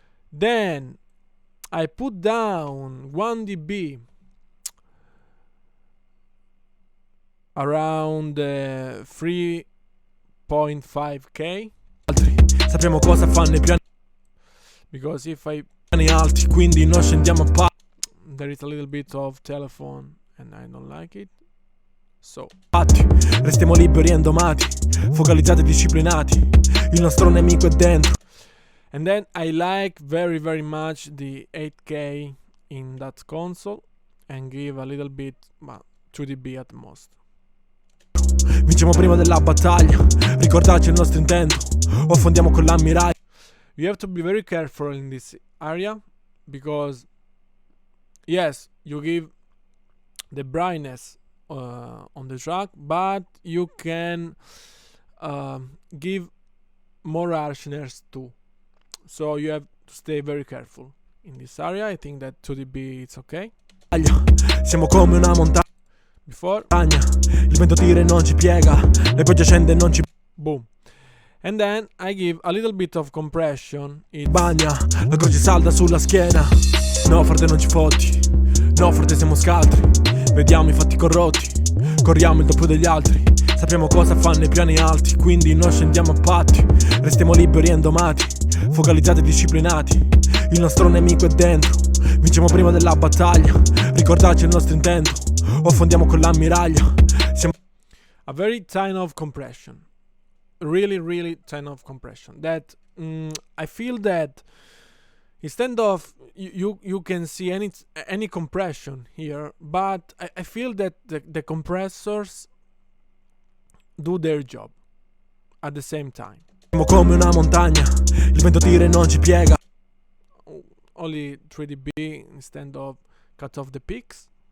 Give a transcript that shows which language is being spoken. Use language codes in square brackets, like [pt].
[en] Then I put down 1 dB around 3.5k. [it] Sappiamo cosa fanno i piani. [en] Because if I [it] Alti, quindi non scendiamo a pa. [en] There is a little bit of telephone and I don't like it. So [it] restiamo liberi e indomati, focalizzati e disciplinati. Il nostro nemico è dentro. [en] And then I like very very much the 8K in that console and give a little bit 2 dB at most. [it] Vinciamo prima della battaglia. Ricordarci il nostro intento. O affondiamo con l'ammiraglia. [en] You have to be very careful in this area because yes, you give the brightness on the track, but you can give more harshness too. So you have to stay very careful in this area. I think that 2 dB it's okay. [it] Siamo come una montagna. [en] Before [it] il vento tira e non ci piega. Le piogge scende e non ci boom. [en] And then I give a little bit of compression. It's [it] bagna, la croce salda sulla schiena. No, frate, non ci fotti. No, frate, siamo scaltri. Vediamo i fatti corrotti. Corriamo il doppio degli altri. Sappiamo cosa fanno i piani alti, quindi non scendiamo a patti. Restiamo liberi e indomati, focalizzati e disciplinati. Il nostro nemico è dentro. Vinciamo prima della battaglia. Ricordarci il nostro intento. O affondiamo con l'ammiraglia. Siamo [en] a very tiny of compression. Really tiny of compression. That I feel that instead of you can see any compression here, but I feel that the compressors do their job at the same time. [it] Siamo come una montagna. Il vento tira e non ci piega. [en] Only 3 dB instead of cut off the peaks.